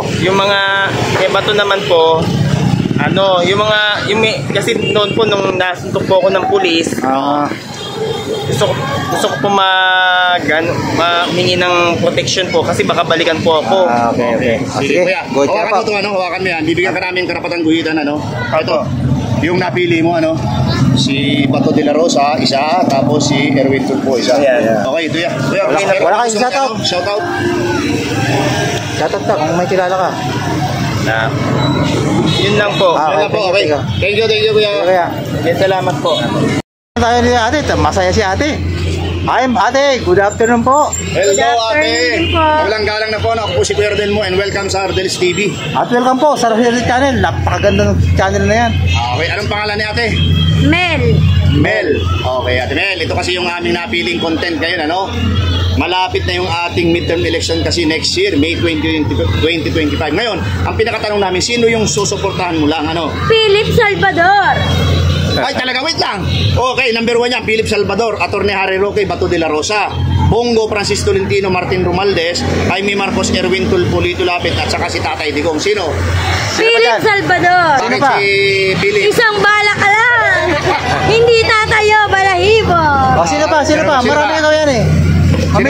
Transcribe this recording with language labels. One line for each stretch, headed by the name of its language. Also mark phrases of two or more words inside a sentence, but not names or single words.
Filipino: Yung mga Bato naman po, kasi noon po nung nasuntok po ako ng pulis, gusto ko po humingi ng protection po kasi baka balikan po ako. Okay. Sige, kuya. Go Hawakan po. mo ito, hawakan mo yan. Bibigyan ka namin karapatang guhitan, Ito, yung napili mo, si Bato de la Rosa, isa, tapos si Erwin Tulfo, isa. Ayan. Okay, ito yan. Kuya, Wala kayong shoutout? Shoutout. Shoutout ka kung may kilala ka. Yun lang po. Wala po,
English: okay. Thank you,
Filipino: kuya. Kaya, Salamat po. tayo ni ate, masaya si ate. Hi, ate,
English: good afternoon
Filipino: po. Hello, ate. afternoon po. Walang galang na po. Ako po si Kuya Rodel mo
English: and welcome
Filipino: sa Rodel's TV. At welcome po sa Rodel's Channel. Napakaganda ng channel na yan. Okay, anong pangalan ni ate? Mel. Mel. Okay, ate Mel. Ito kasi yung aming napiling content ngayon, Malapit na yung ating midterm election kasi
English: next year,
Filipino: May 2025. Ngayon, ang pinakatanong namin, sino yung susuportahan mo lang? Ano? Philip Salvador. Ay, talaga, wait lang. Okay, number 1 yan, Philip Salvador, Atty. Harry Roque, Bato de la Rosa, Bongo, Francis Tolentino, Martin Romualdez, Jaime Marcos, Erwin Tulfo, Lito Lapid, at saka si Tatay Digong. Sino? Philip Salvador. Bakit pa? si Philip? Isang bala ka lang. Hindi tatayo, balahibo. Sino pa? Sino pa? Sino Marami pa? ka yan eh. Mamili